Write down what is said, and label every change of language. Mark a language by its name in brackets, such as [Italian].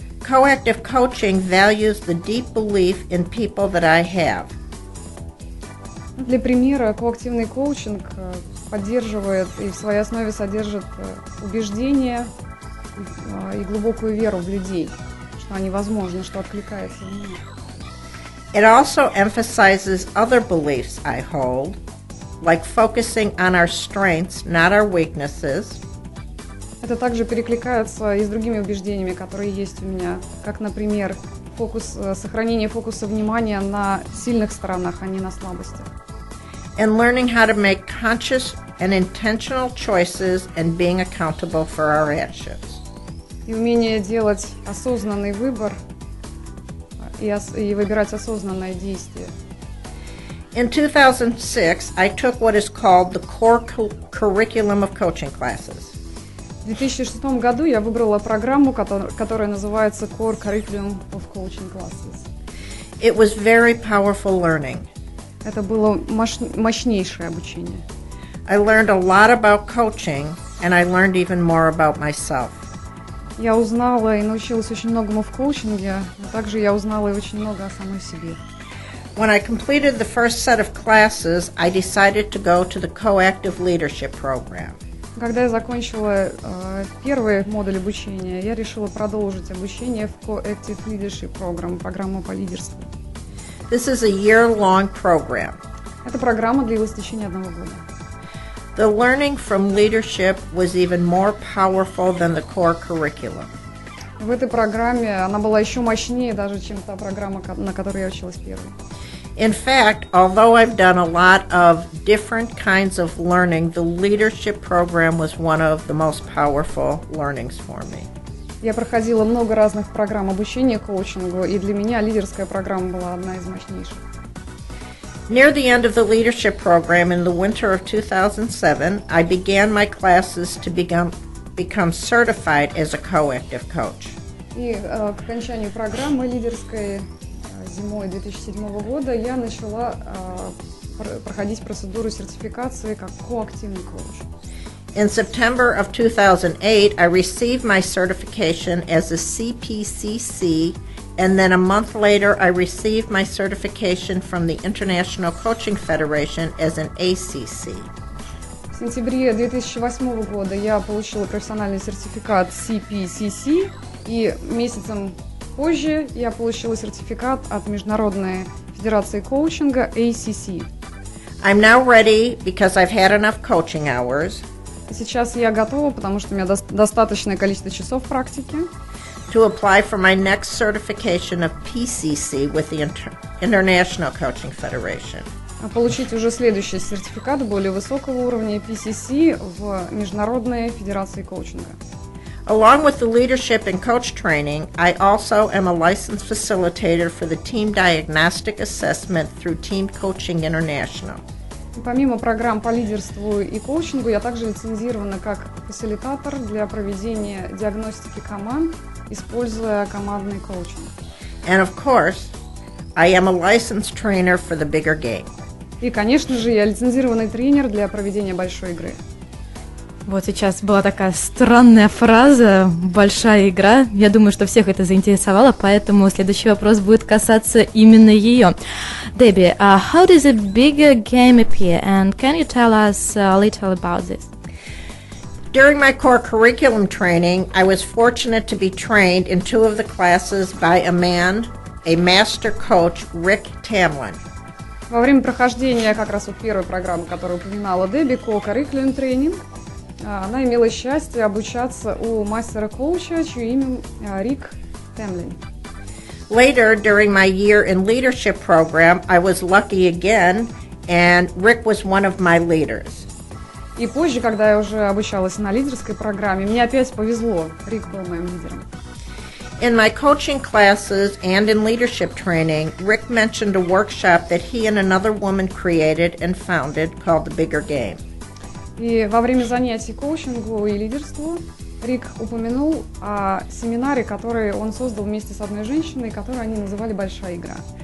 [English] Coactive coaching values the deep belief in people that I have. [Russian] Для примера, коактивный коучинг поддерживает и в своей основе содержит убеждение и глубокую веру в людей, что они возможны, что откликается в меня. [English] It also emphasizes other beliefs I hold, like focusing on our strengths, not our weaknesses. [Russian] Это также перекликается и с другими убеждениями, которые есть у меня, как, например, сохранение фокуса внимания на сильных сторонах, а не на слабостях. [English] And learning how to make conscious and intentional choices and being accountable for our actions. [Russian] И умение делать осознанный выбор и выбирать осознанное действие. [English] In 2006, I took what is called the core curriculum of coaching classes. [Russian] В 2006 году я выбрала программу, которая называется Core Curriculum of Coaching Classes. [English] It was very powerful learning. [Russian] Это было мощнейшее обучение. [English] I learned a lot about coaching, and I learned even more about myself. [Russian] Я узнала и научилась очень многому в коучинге, но также я узнала и очень много о самой себе. [English] When I completed the first set of classes, I decided to go to the Coactive Leadership Program. [Russian] Когда я закончила первый модуль обучения, я решила продолжить обучение в Coactive Leadership Program, программу по лидерству. [English] This is a year-long program. [Russian] Эта программа длилась в течение 1 года. [English] The learning from leadership was even more powerful than the core curriculum. [Russian] В этой программе она была еще мощнее даже, чем та программа, на которой я училась первой. [English] In fact, although I've done a lot of different kinds of learning, the leadership program was one of the most powerful learnings for me. [Russian] Я проходила много разных программ обучения коучингу, и для меня лидерская программа была одна из мощнейших. [English] Near the end of the leadership program in the winter of 2007, I began my classes to become certified as a coactive coach. [Russian] И к окончанию программы лидерской зимой 2007 года я начала проходить процедуру сертификации как коактивный коуч. [English] In September of 2008, I received my certification as a CPCC, and then a month later, I received my certification from the International Coaching Federation as an ACC. [Russian] В сентябре 2008 года я получила профессиональный сертификат CPCC, и месяцем позже я получила сертификат от Международной Федерации коучинга ACC. [English] I'm now ready because I've had enough coaching hours. [Russian] Сейчас я готова, потому что у меня достаточное количество часов практики. [English] To apply for my next certification of PCC with the International Coaching Federation. [Russian] Получить уже следующий сертификат более высокого уровня PCC в Международной Федерации коучинга. [English] Along with the leadership and coach training, I also am a licensed facilitator for the Team Diagnostic Assessment through Team Coaching International. [Russian] Помимо программ по лидерству и коучингу, я также лицензирована как фасилитатор для проведения диагностики команд, используя командный коучинг. [English] And of course, I am a licensed trainer for the bigger game. [Russian] И, конечно же, я лицензированный тренер для проведения большой игры. Вот сейчас была такая странная фраза «большая игра». Я думаю, что всех это заинтересовало, поэтому следующий вопрос будет касаться именно ее. [English] Дебби, how does a bigger game appear, and can you tell us a little about this? During my core curriculum training, I was fortunate to be trained in 2 of the classes by a master coach, Rick Tamlin. [Russian] Во время прохождения как раз вот первой программы, которую упоминала Дебби, Core Curriculum Training, она имела счастье обучаться у мастера-коуча, чье имя Рик Темлин. [English] Later, during my year in leadership program, I was lucky again, and Rick was one of my leaders. [Russian] И позже, когда я уже обучалась на лидерской программе, мне опять повезло, Рик был моим лидером. [English] In my coaching classes and in leadership training, Rick mentioned a workshop that he and another woman created and founded called The Bigger Game. [Russian] И во время занятий коучингу и лидерству Рик упомянул о семинаре, который он создал вместе с одной женщиной, которую они называли «Большая игра».